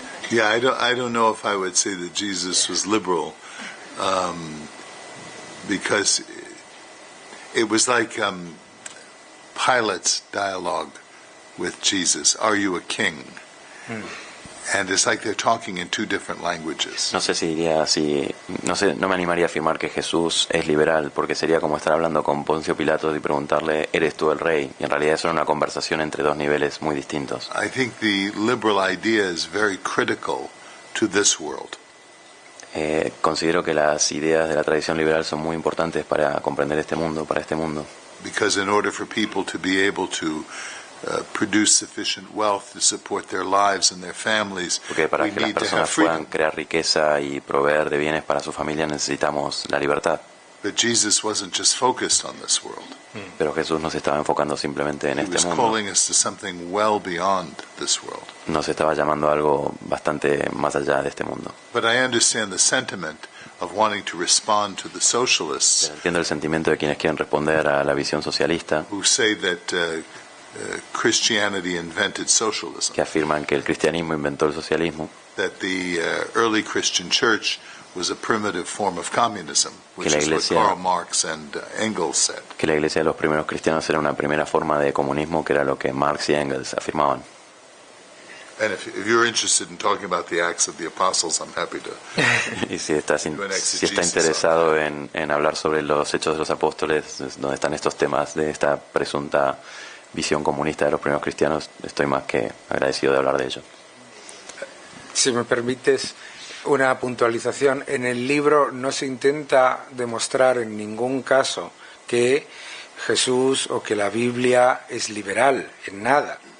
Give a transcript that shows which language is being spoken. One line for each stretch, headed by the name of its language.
English: Yeah, I don't know if I would say that Jesus was liberal, because it was like Pilate's dialogue with Jesus. Are you a king? And it's like they're talking in 2 different languages.
Spanish: No sé si diría así, no me animaría a afirmar que Jesús es liberal, porque sería como estar hablando con Poncio Pilatos y preguntarle, ¿eres tú el rey? Y en realidad eso era una conversación entre 2 niveles muy distintos.
English: I think the liberal idea is very critical to this world.
Spanish: Considero que las ideas de la tradición liberal son muy importantes para comprender este mundo, para este mundo.
English: Because in order for people to be able to produce sufficient wealth to support their lives and their families,
Spanish: Porque para que las personas puedan crear riqueza y proveer de bienes para su familia necesitamos la libertad.
English: But Jesus wasn't just focused on this world.
Spanish: Pero Jesús no se estaba enfocando simplemente en este mundo.
English: Calling us to something well beyond this world.
Spanish: Nos estaba llamando a algo bastante más allá de este mundo.
English: But I understand the sentiment of wanting to respond to the socialists.
Spanish: Pero entiendo el sentimiento de quienes quieren responder a la visión socialista,
English: Who say that Christianity invented socialism.
Spanish: que afirman que el cristianismo inventó el socialismo,
English: That the early Christian church was a primitive form of communism, which
Spanish: la
English: is what
Spanish: iglesia-
English: Karl Marx and Engels said.
Spanish: que la iglesia de los primeros cristianos era una primera forma de comunismo, que era lo que Marx y Engels afirmaban.
English: And if you're interested in talking about the Acts of the Apostles, I'm happy to.
Spanish: Y si está interesado en hablar sobre los hechos de los apóstoles, donde están estos temas de esta presunta visión comunista de los primeros cristianos, estoy más que agradecido de hablar de ello. Si me permites una puntualización, en el libro no se intenta demostrar en ningún caso que Jesús o que la Biblia es liberal, en nada.